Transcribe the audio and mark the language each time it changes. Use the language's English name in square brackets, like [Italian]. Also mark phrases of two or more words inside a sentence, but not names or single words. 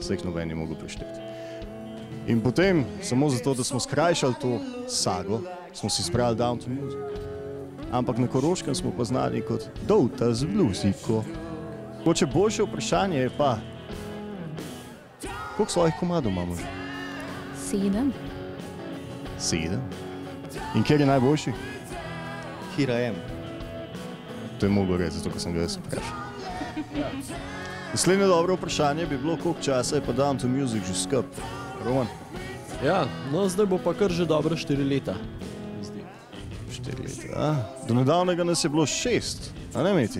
[Slovenian] Se jih noben je mogel prešteti. In potem, samo zato, da smo skrajšali to sago, smo si izbrali Down to Music. Ampak na Koroškem smo pa znani kot Douta z blusiko. Hoče boljše vprašanje je pa, koliko svojih komadov imamo že? 7. 7? In kjer je najboljši? [English] Here I am. [Slovenian] To je mogel reči, zato ko sem ga jaz vprašal. Naslednje dobro vprašanje bi bilo, koliko časa je pa Down to Music že skup. Roman? Ja, no zdaj bo pa kar že dobro 4 leta. 4 leta, do nedavnega nas je bilo 6, a ne Meti?